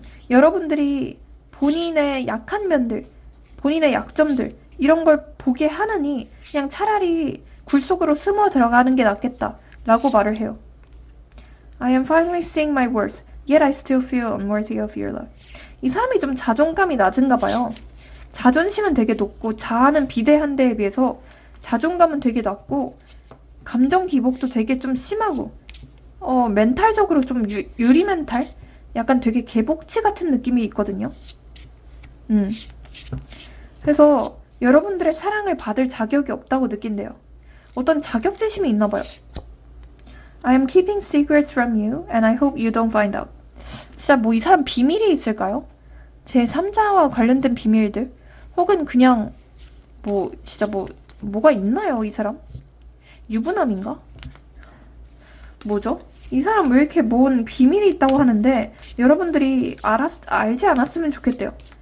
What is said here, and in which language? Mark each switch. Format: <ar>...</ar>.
<ko>여러분들이 본인의 약한 면들, 본인의 약점들 이런 걸 보게 하느니 그냥 차라리 굴 속으로 숨어 들어가는 게 낫겠다 라고 말을 해요.</ko> <en>I am finally seeing my worth, yet I still feel unworthy of your love.</en> <ko>이 사람이 좀 자존감이 낮은가 봐요. 자존심은 되게 높고 자아는 비대한 데에 비해서 자존감은 되게 낮고 감정 기복도 되게 좀 심하고 멘탈적으로 좀 유리 멘탈? 약간 되게 개복치 같은 느낌이 있거든요. 그래서 여러분들의 사랑을 받을 자격이 없다고 느낀대요. 어떤 자격지심이 있나 봐요.</ko> <en>I am keeping secrets from you and I hope you don't find out.</en> <ko>진짜 뭐 이 사람 비밀이 있을까요? 제 3자와 관련된 비밀들? 혹은 그냥 진짜 뭐가 있나요, 이 사람? 유부남인가? 뭐죠? 이 사람 왜 이렇게 뭔 비밀이 있다고 하는데 여러분들이 알지 않았으면 좋겠대요.</ko>